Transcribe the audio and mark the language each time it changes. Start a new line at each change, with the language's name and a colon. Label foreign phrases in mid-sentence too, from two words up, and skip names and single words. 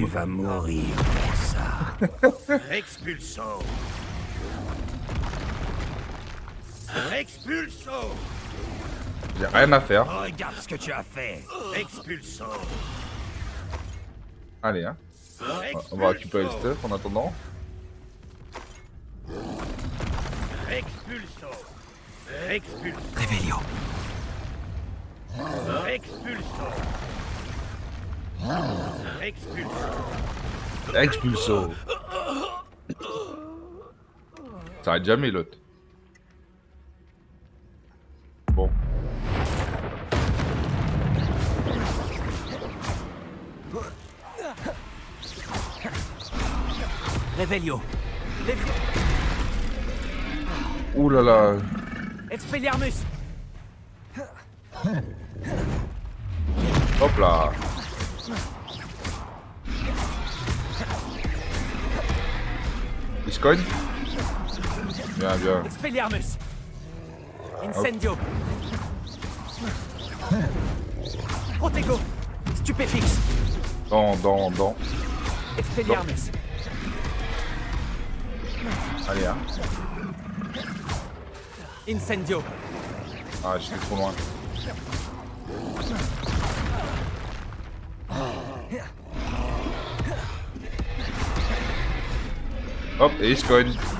French: Tu vas mourir pour ça. Expulso! Expulso! J'ai rien à faire. Regarde ce que tu as fait. Expulso! Allez, hein. On va récupérer le stuff en attendant. Expulso! Expulso! Réveillon. Expulso! Expulso! Expulso. Ça arrête jamais l'autre. Bon. Réveillon. Ouh là là. Expelliarmus. Hop là. Il se cogne. Bien, bien. Expelliarmus. Incendio. Protego. Stupéfix. Dans. Expelliarmus. Allez, hein. Incendio. Ah, j'étais trop loin. Hop, et il se cogne.